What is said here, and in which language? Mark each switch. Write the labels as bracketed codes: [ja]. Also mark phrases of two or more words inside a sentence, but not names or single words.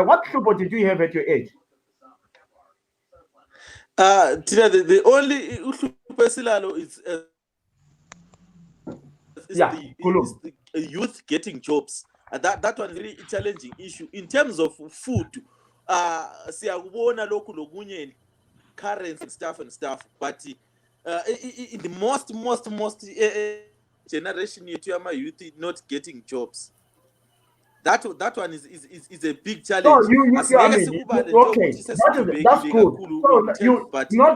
[en] What Uhluphe did you have at your age? The only [nd] Uhluphe silalo [en] is the youth getting jobs. And that one is really a challenging issue. In terms of food, [nd] siyakubona lokhu lokunye [en] currency and stuff, but in the most generation yethu youth not getting jobs. That one is a big challenge. So okay, that's good. So